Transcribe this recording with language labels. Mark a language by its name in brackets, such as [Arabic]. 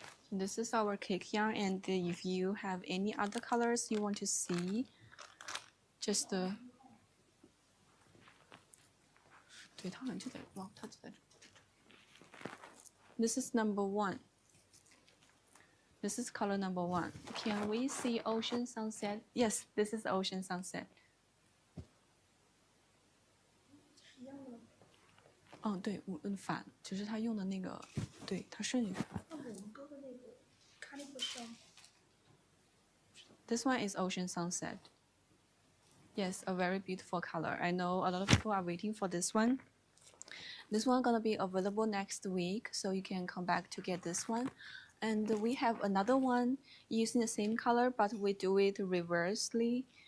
[English] This is our cake yarn, and if you have any other colors you want to see, just [Chinese] 对，它好像就在，哇，它就在这。 [English] This is number 1. This is color number 1. Can we see Ocean Sunset? Yes, this is Ocean Sunset. [Chinese] 是一样的。嗯，对，反，只是他用的那个，对，他顺序是反。那我们哥的那个看那个像。 [English] This one is Ocean Sunset. Yes, a very beautiful color. I know a lot of people are waiting for this one. This one gonna be available next week, so you can come back to get this one. And we have another one using the same color, but we do it reversely.